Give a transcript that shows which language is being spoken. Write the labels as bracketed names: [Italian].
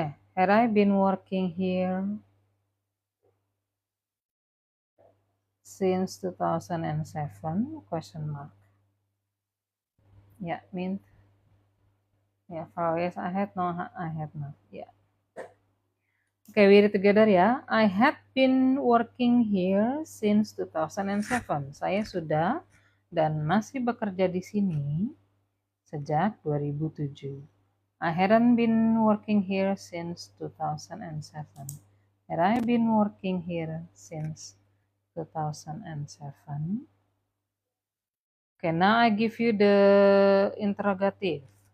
[English] Had I been working here since 2007? Question mark. Ya, mint. Ya, Flower, yes, I had, no, I had not. Ya. Okay, we read together ya. I had been working here since 2007. [Indonesian] Saya sudah dan masih bekerja di sini sejak 2007. [English] I hadn't been working here since 2007. Had I been working here since 2007? Okay, now I give you the interrogative.